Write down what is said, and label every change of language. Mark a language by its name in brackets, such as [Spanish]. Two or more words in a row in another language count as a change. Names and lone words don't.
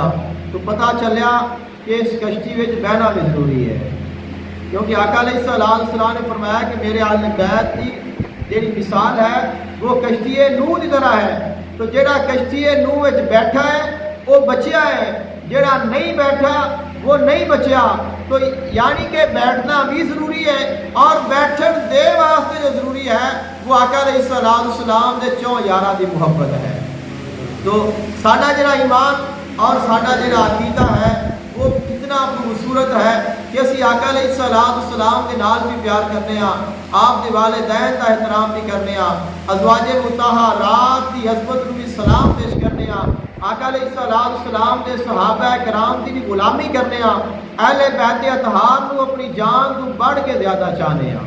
[Urdu] تو پتہ چلیا کہ اس کشتی میں بہنا بھی ضروری ہے، کیونکہ آقا علیہ السلام نے فرمایا کہ میرے اہل بیت کی جیڑی مثال ہے وہ کشتی نوح کی طرح ہے۔ [Punjabi] تو جیڑا کشتی نوح وچ بیٹھا ہے وہ بچیا ہے، جیڑا نہیں بیٹھا وہ نہیں بچیا۔ تو یعنی کہ بیٹھنا بھی ضروری ہے، اور بیٹھن دے واسطے جو ضروری ہے وہ آقا علیہ السلام دے چوں یاراں دی محبت ہے۔ تو ساڈا جڑا ایمان اور ساڈا جڑا عقیدہ ہے وہ کتنا خوبصورت ہے کہ اسی آقا علیہ السلام کے نال بھی پیار کرنے ہاں، آپ کے والدین کا احترام بھی کرنے ہاں، ازواج مطہرات کی عظمت کو بھی سلام پیش کرنے ہاں، آقا علیہ السلام کے صحابہ کرام کی بھی غلامی کرنے ہاں، اہل بیت اطہار کو اپنی جان کو بڑھ کے زیادہ چاہنے ہاں۔